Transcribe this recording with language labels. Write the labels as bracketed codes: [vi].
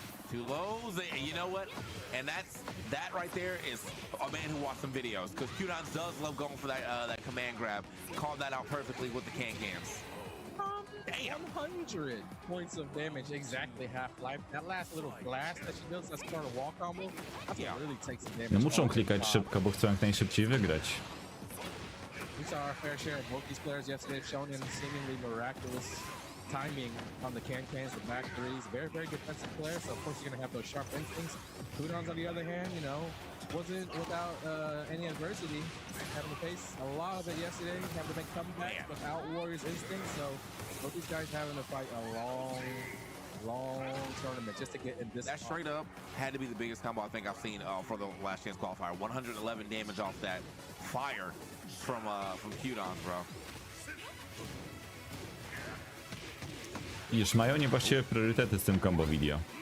[en] 2 lows, and you know what? And that right there is a man who watched some videos, because Qdons does love going for that command grab. Called that out perfectly with the can-cans. Damn, 100 points of damage, exactly half life. That last little blast that she does, that's part of wall combo. That's what really takes the damage. [pl] No muszą klikać szybko, bo chcą jak najszybciej wygrać. [en] We saw our fair share of both these players yesterday, shown in seemingly miraculous timing on the can-cans, the back threes. Very, very defensive player, so of course you're going to have those sharp instincts. Qdons, on the other hand, you know, wasn't without any adversity, having to face a lot of it yesterday, having to make comebacks without Warriors instinct, so both these guys having to fight a long tournament just to get in this. That straight up had to be the biggest combo I think I've seen for the last chance qualifier. 111 damage off that fire from Qdons, bro. [pl] Już mają niewłaściwe priorytety z tym combo video.